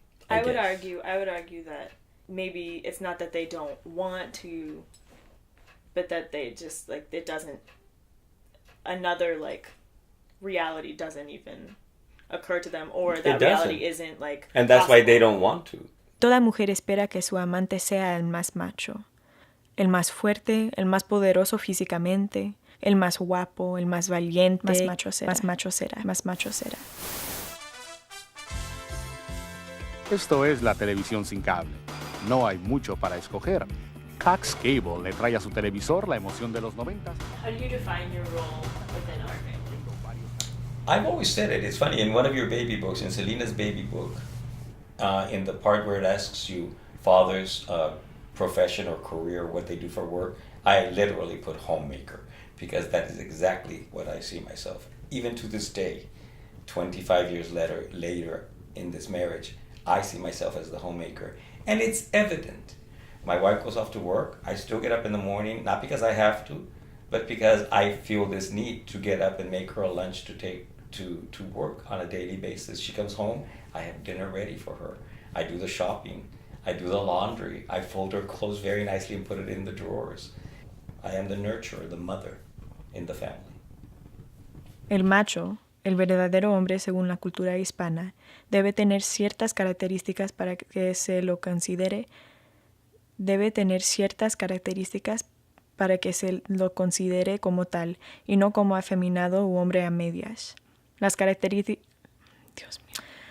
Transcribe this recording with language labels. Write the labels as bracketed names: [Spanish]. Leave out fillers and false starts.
[English] I would argue that maybe it's not that they don't want to, but that they just like, it doesn't, another like reality doesn't even occur to them, or that reality isn't like and that's possible. why they don't want to. [Spanish] Toda mujer espera que su amante sea el más macho, el más fuerte, el más poderoso físicamente, el más guapo, el más valiente, más macho será. Esto es la televisión sin cable. No hay mucho para escoger. Cox Cable le trae a su televisor la emoción de los 90. [English] How do you define your role within our family? I've always said it. It's funny, in one of your baby books, in Selena's baby book, in the part where it asks you father's profession or career, what they do for work, I literally put homemaker, because that is exactly what I see myself. Even to this day, 25 years later in this marriage, I see myself as the homemaker. And it's evident. My wife goes off to work. I still get up in the morning, not because I have to, but because I feel this need to get up and make her a lunch to take to work on a daily basis. She comes home, I have dinner ready for her. I do the shopping. I do the laundry. I fold her clothes very nicely and put it in the drawers. I am the nurturer, the mother in the family. [Spanish] El macho, el verdadero hombre según la cultura hispana, debe tener ciertas características para que se lo considere. Debe tener ciertas características para que se lo considere como tal y no como afeminado u hombre a medias. Las características... Dios mío.